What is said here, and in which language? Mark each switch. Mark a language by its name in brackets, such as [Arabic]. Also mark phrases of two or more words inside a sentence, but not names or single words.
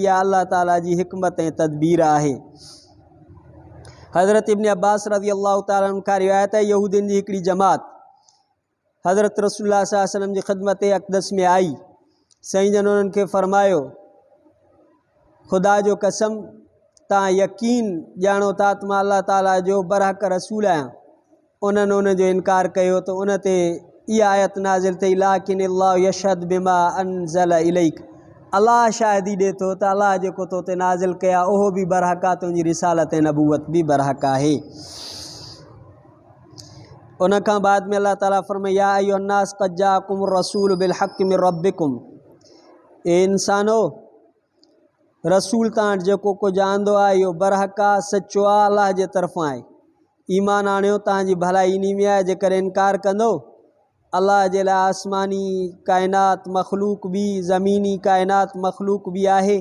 [Sindhi] इहा अल्लाह ताला जी हिकमत ऐं तदबीर आहे। हज़रत इब्न अब्बास [Arabic] رضي الله تعالى عنه [Sindhi] खां रिवायत है, यहूदियुनि जी हिकिड़ी जमात हज़रत रसूलुल्लाह [Arabic] صلى الله عليه وسلم [Sindhi] जी ख़िदमत अक़दस में आई। साईं जन उन्हनि खे फरमायो, ख़ुदा जो कसम, तव्हां यकीन ॼाणो था त मां अल्लाह ताला जो बरहक रसूल आहियां। उन्हनि उन जो इनकार कयो त उन ते इहा आयत नाज़िल थी, [Arabic] لكن الله يشهد بما أنزل إليك, [Sindhi] अल्लाह शाहिदी ॾिए थो त अल्लाह जेको तो ते नाज़िल कया उहो बि बरहक आहे, तुंहिंजी रिसालत ऐं नबूवत बि बरहक आहे। उन खां बाद में अल्लाह ताला फरमाया, [Arabic] يا أيها الناس قد جاءكم الرسول بالحق من ربكم, [Sindhi] ए इंसानो, रसूल तव्हां जेको कुझु आंदो आहे इहो बरहक आहे, सचो आहे, अल्लाह जे तरफ़ां आहे। ईमान आणियो, तव्हांजी भलाई इन में आहे। जेकर इनकार कंदो, अल्लाह जे लाइ आसमानी काइनात मख़लूक भी, ज़मीनी काइनात मख़लूक भी आहे।